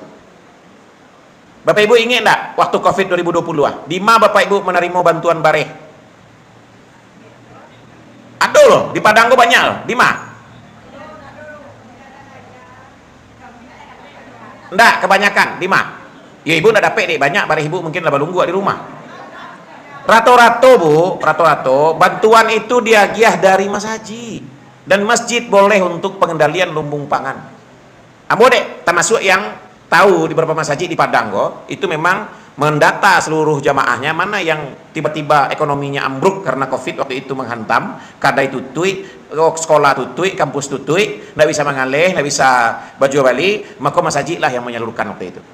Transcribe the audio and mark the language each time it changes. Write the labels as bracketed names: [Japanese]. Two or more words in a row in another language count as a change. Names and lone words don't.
[Indonesian] Bapak Ibu ingat enggak waktu Covid 2020 di mana Bapak Ibu menerima bantuan bareh? Ada loh, di Padang kok banyak loh. Di mana? Enggak, kebanyakan. Di mana? Ya ibu enggak dapat deh, banyak bareh ibu mungkin lah balunggu di rumah. [Minangkabau] Rato-rato Bu, rato-rato bantuan itu diagiah dari masaji. [Indonesian] Dan masjid boleh untuk pengendalian lumbung pangan. Ambo dek, termasuk yang tahu di beberapa masjid di Padang kok, itu memang mendata seluruh jamaahnya mana yang tiba-tiba ekonominya ambruk karena Covid waktu itu menghantam, kadai tutui, sekolah tutui, kampus tutui, nggak bisa mengalih, nggak bisa baju balik, maka masjid lah yang menyalurkan waktu itu.